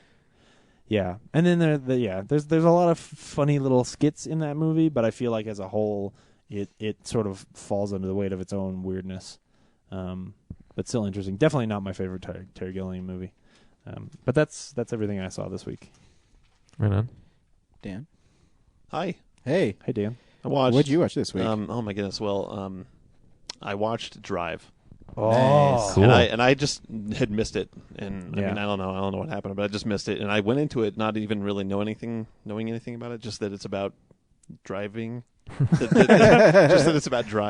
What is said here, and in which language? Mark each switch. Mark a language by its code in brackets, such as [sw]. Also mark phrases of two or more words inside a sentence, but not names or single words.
[en] Yeah, and then there's a lot of funny little skits in that movie, but I feel like as a whole, it sort of falls under the weight of its own weirdness. But still interesting. Definitely not my favorite Terry Gilliam movie. But that's everything I saw this week. Right on. Dan. Hi. Hey. Hey, Dan. I watched. What'd you watch this week? Oh my goodness. Well, I watched Drive. Oh, Nice. Cool. And I just had missed it, and I Yeah. mean I don't know what happened, but I just missed it, and I went into it not even really knowing anything about it, just that it's about driving, just that it's about drive.